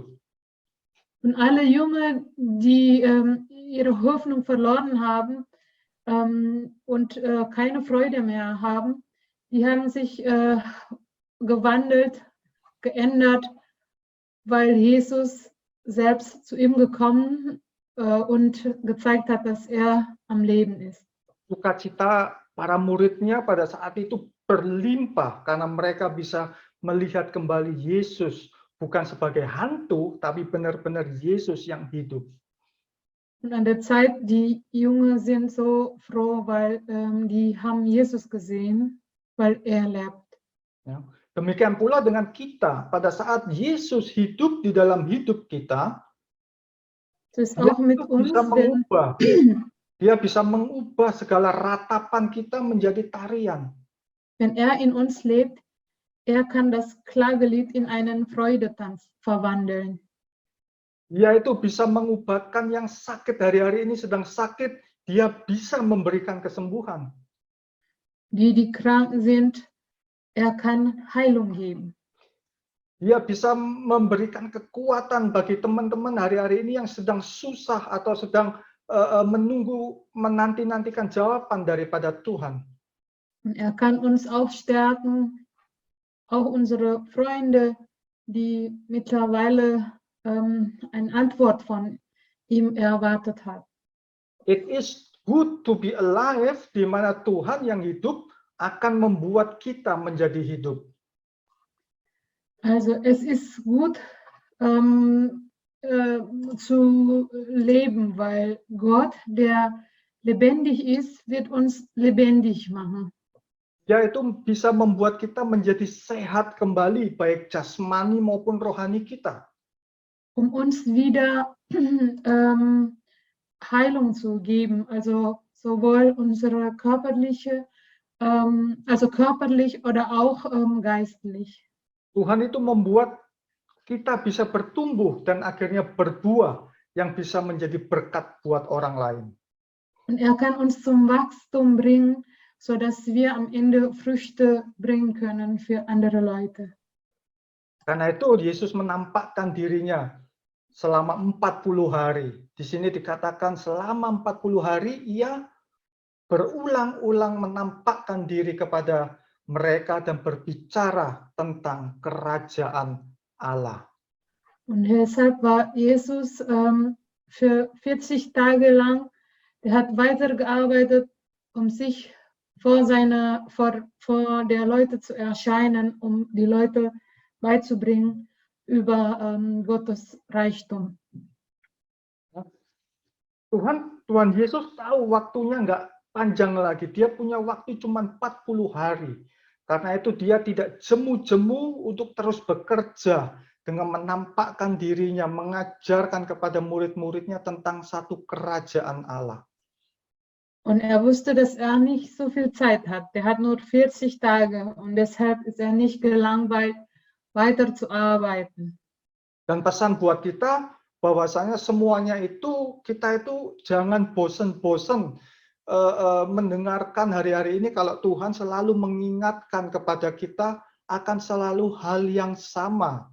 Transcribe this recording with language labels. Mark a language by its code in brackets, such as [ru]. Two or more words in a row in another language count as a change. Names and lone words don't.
[de] Und alle Jünger, die ihre Hoffnung verloren haben und keine Freude mehr haben, die haben sich gewandelt, geändert, weil Jesus selbst zu ihm gekommen und gezeigt hat, dass er am Leben ist. [id] Sukacita para muridnya pada saat itu berlimpah karena mereka bisa melihat kembali Yesus bukan sebagai hantu, tapi benar-benar Yesus yang hidup. [de] Und an der Zeit, die Jünger sind so froh, weil die haben Jesus gesehen, weil er lebt. [id] Ya. Demikian pula dengan kita, pada saat Yesus hidup di dalam hidup kita, [de] Das ist auch mit uns, [id] bisa [de] wenn, [id] mengubah. Dia bisa mengubah segala ratapan kita menjadi tarian. [de] wenn er in uns lebt, er kann das Klagelied in einen Freudetanz verwandeln. [id] Dia itu bisa mengubahkan yang sakit hari-hari ini sedang sakit, dia bisa memberikan kesembuhan. [de] Die krank sind, er kann Heilung geben. [id] Dia bisa memberikan kekuatan bagi teman-teman hari-hari ini yang sedang susah atau sedang menanti-nantikan jawaban daripada Tuhan. [de] Und er kann uns auch stärken, auch unsere Freunde, die mittlerweile eine Antwort von ihm erwartet hat. [en] It is good to be alive, [id] di mana Tuhan yang hidup akan membuat kita menjadi hidup. [de] Also es ist gut zu leben, weil Gott, der lebendig ist, wird uns lebendig machen. [id] Dia itu bisa membuat kita menjadi sehat kembali, baik jasmani maupun rohani kita. [de] Um uns wieder Heilung zu geben, also sowohl unsere körperliche, also körperlich oder auch geistlich. [id] Tuhan itu membuat kita bisa bertumbuh dan akhirnya berbuah yang bisa menjadi berkat buat orang lain. [de] Und er kann uns zum Wachstum bringen, sodass wir am Ende Früchte bringen können für andere Leute. [id] Karena itu Yesus menampakkan dirinya selama 40 hari. Di sini dikatakan selama 40 hari ia berulang-ulang menampakkan diri kepada mereka dan berbicara tentang kerajaan Allah. [de] Und deshalb war Jesus für 40 Tage lang, der hat weitergearbeitet, um sich vor der Leute zu erscheinen, um die Leute beizubringen über Gottes Reichtum. [id] Tuhan Yesus tahu waktunya nggak panjang lagi. Dia punya waktu cuma 40 hari. Karena itu dia tidak jemu-jemu untuk terus bekerja dengan menampakkan dirinya, mengajarkan kepada murid-muridnya tentang satu kerajaan Allah. [de] Und er wusste, dass er nicht so viel Zeit hat. Der hat nur 40 Tage und deshalb ist er nicht gelangweilt, weiterzuarbeiten. [id] Dan pesan buat kita bahwasanya semuanya itu, kita itu jangan bosan-bosan mendengarkan hari-hari ini kalau Tuhan selalu mengingatkan kepada kita akan selalu hal yang sama.